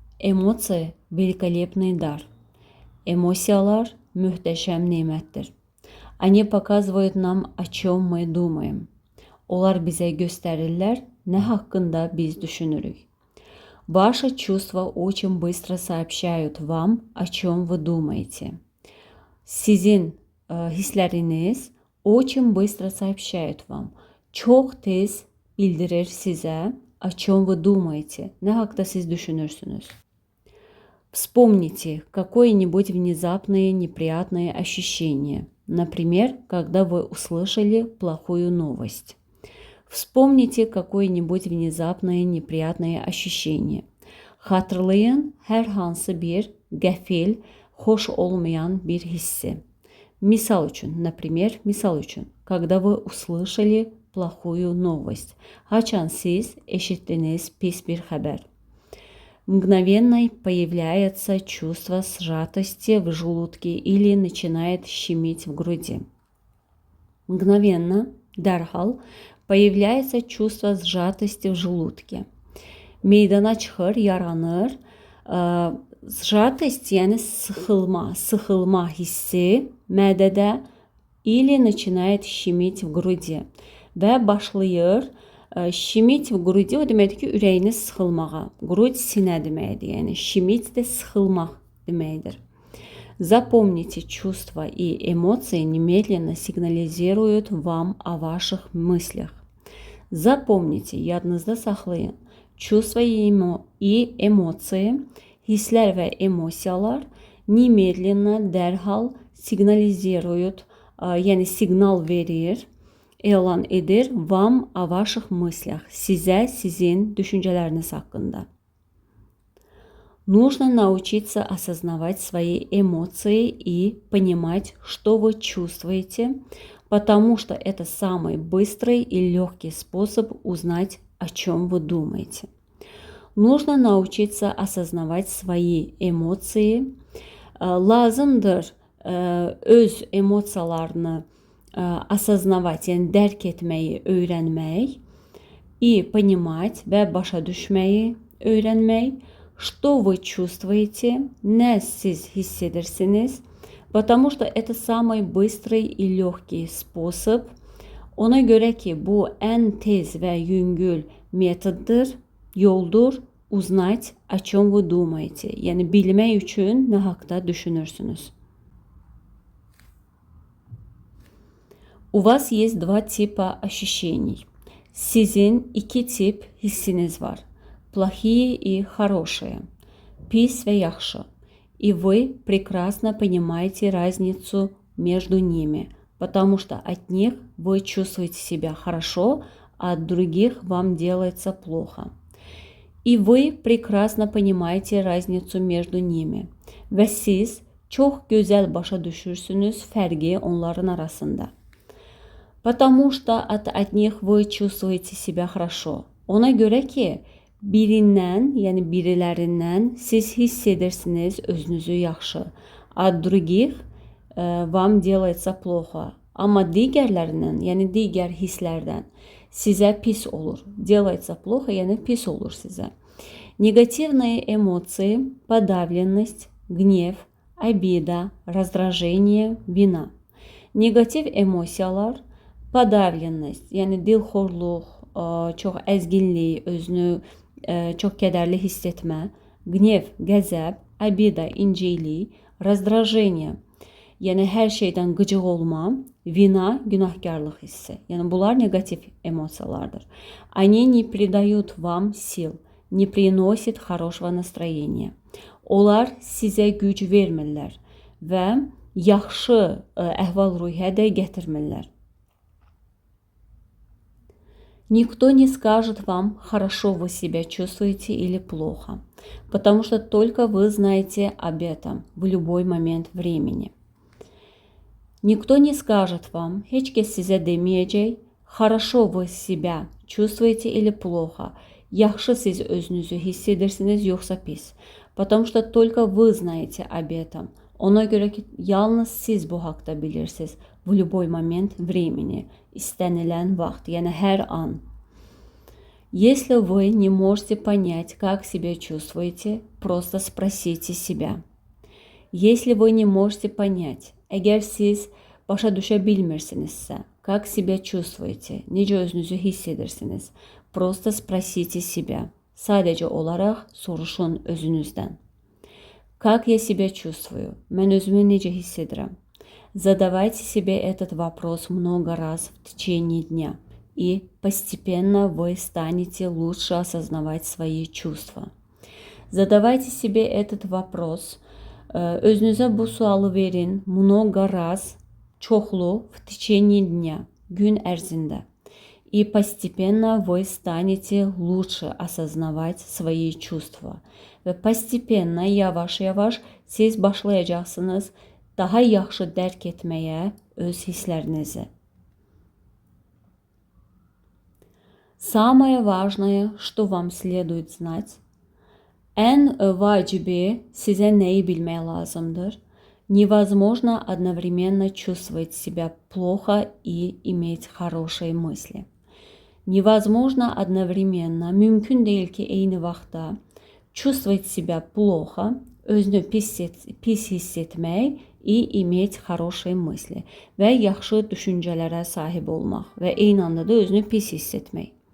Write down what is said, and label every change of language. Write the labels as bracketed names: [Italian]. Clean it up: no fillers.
[Russian] Эмоции – великолепный дар. [Azerbaijani] Эмоциялар muhteşem nimettir. [Russian] Они показывают нам, о чем мы думаем. [Azerbaijani] Onlar bize gösterirler, ne hakkında biz düşünürük. [Russian] Ваши чувства очень быстро сообщают вам, о чем вы думаете. [Azerbaijani] Sizin hisleriniz [Russian] очень быстро сообщают вам. [Azerbaijani] Çok tez bildirir size, [Russian] о чем вы думаете, [Azerbaijani] ne hakkında siz düşünürsünüz. [Russian] Вспомните какое-нибудь внезапное неприятное ощущение. Например, когда вы услышали плохую новость. Вспомните какое-нибудь внезапное неприятное ощущение. [Azerbaijani] Hatırlayın hər hansı bir qəfil, xoş olmayan bir hissi. Misal üçün, [Russian] например, [Azerbaijani] misal üçün, [Russian] когда вы услышали плохую новость. [Azerbaijani] Haçan siz eşitdiniz pis bir xəbər. [Russian] Мгновенно появляется чувство сжатости в желудке или начинает щемить в груди. Мгновенно, [Azerbaijani] dərhal, [Russian] появляется чувство сжатости в желудке. [Azerbaijani] Meydana çıxır, yaranır. [Russian] Сжатость, [Azerbaijani] yəni sıxılma hissi mədədə [Russian] или начинает щемить в груди. [Azerbaijani] Və başlayır [Russian] щемить в груди, [Azerbaijani] o deməkdir ki, ürəyiniz sıxılmağa. Грудь sinə deməkdir, yəni щемить də sıxılmaq deməkdir. [Russian] Запомните, чувства и эмоции немедленно сигнализируют вам о ваших мыслях. Запомните, [Azerbaijani] yadınızda saxlayın. [Russian] Чувства и эмоции, [Azerbaijani] hisslər və emosiyalar [Russian] немедленно, [Azerbaijani] dərhal [Russian] signaliziруют, [Azerbaijani] yəni siqnal verir, elan edir [Russian] вам о ваших мыслях, [Azerbaijani] sizə sizin düşüncələriniz haqqında. [Russian] Нужно научиться осознавать свои эмоции и понимать, что вы чувствуете, потому что это самый быстрый и легкий способ узнать, о чем вы думаете. Нужно научиться осознавать свои эмоции. [Azerbaijani] Lazımdır öz emosiyalarını [Russian] осознавать, [Azerbaijani] yəni dərk etməyi öyrənmək, [Russian] и понимать [Azerbaijani] və başa düşməyi öyrənmək, [Russian] что вы чувствуете, [Azerbaijani] nə siz hiss edirsiniz, [Russian] потому что это самый быстрый и легкий способ. [Azerbaijani] Ona görə ki, bu ən tez və yüngül metoddur, yoldur, [Russian] узнать, о чем вы думаете. [Azerbaijani] Yəni bilmək üçün nə haqqda düşünürsünüz. [Russian] У вас есть два типа ощущений. [Azerbaijani] Sizin iki tip hissiniz var. [Russian] Плохие и хорошие. [Azerbaijani] Pis və yaxşı. [Russian] И вы прекрасно понимаете разницу между ними, потому что от них вы чувствуете себя хорошо, а от других вам делается плохо. И вы прекрасно понимаете разницу между nimi. [Azerbaijani] Və siz çox gözəl başa düşürsünüz fərqi onların arasında. [Russian] Потому что от них вы чувствуете себя хорошо. [Azerbaijani] Ona görə ki, birindən, yəni birilərindən siz hiss edirsiniz özünüzü yaxşı. [Russian] От других вам делается плохо. [Azerbaijani] Amma digərlərindən, yəni digər hisslərdən sizə pis olur. Делается плохо, yəni pis olur sizə. [Russian] Негативные эмоции, подавленность, гнев, обида, раздражение, vina. [Azerbaijani] Negativ emosiyalar, подавленность, yəni dilxorluq, çox əzginlik, özünü çox kədərli hiss etmə, gnev, qəzəb, обида, inciklik, раздражение, yəni hər şeydən qıcıq olma, vina, günahkarlıq hissi. Yəni bunlar negativ emosiyalardır. [Russian] Они не prидают вам сил, не приносят хорошего настроения. [Azerbaijani] Onlar sizə güc vermirlər və yaxşı əhval-ruhiyyə də gətirmirlər. [Russian] Никто не скажет вам, хорошо вы себя чувствуете или плохо, потому что только вы знаете об этом в любой момент времени. Никто не скажет вам, [Azerbaijani] heç kəs sizə deməyəcək, [Russian] хорошо вы себя чувствуете или плохо, [Azerbaijani] yaxşı siz özünüzü hiss edirsiniz, yoxsa pis, [Russian] потому что только вы знаете об этом. [Azerbaijani] Ona görə ki, yalnız siz bu haqda bilirsiniz. [Russian] В любой момент времени, [Azerbaijani] istənilən vaxt, yəni hər an. [Russian] Если вы не можете понять, как себя чувствуете, просто sпросите себя. Если вы не можете понять, [Azerbaijani] eğer siz başa düşə bilmirsinizsə, [Russian] как себя чувствуете, [Azerbaijani] necə özünüzü hiss edirsiniz, [Russian] просто sпросите себя. [Azerbaijani] Sadəcə olaraq soruşun özünüzdən. [Russian] Как я себя чувствую? [Azerbaijani] Mən özümü necə hiss edirəm? [Russian] Задавайте себе этот вопрос много раз в течение дня, и постепенно вы станете лучше осознавать свои чувства. Задавайте себе этот вопрос. [Azerbaijani] Özünüzə bu sualı verin [Russian] много раз, [Azerbaijani] çoxlu, [Russian] в tечение дня, [Azerbaijani] gün ərzində. [Russian] И постепенно вы станете лучше осознавать свои чувства. [Azerbaijani] Ve постепенно, yavaş-yavaş siz başlayacaqsınız daha yaxşı dərk etməyə öz hisslərinizi. Самое важное, что вам следует знать, ən vacibi sizə nəyi bilmək lazımdır? [Russian] Невозможно одновременно чувствовать себя плохо и иметь хорошие мысли. Невозможно одновременно, [Azerbaijani] mümkün deyil ki, eyni vaxtda [Russian] чувствовать себя плохо, [Azerbaijani] özünü pis hiss etmək [Russian] и иметь хорошие мысли [Azerbaijani] və yaxşı düşüncələrə sahib olmaq və eyni anda da özünü pis hiss etmək.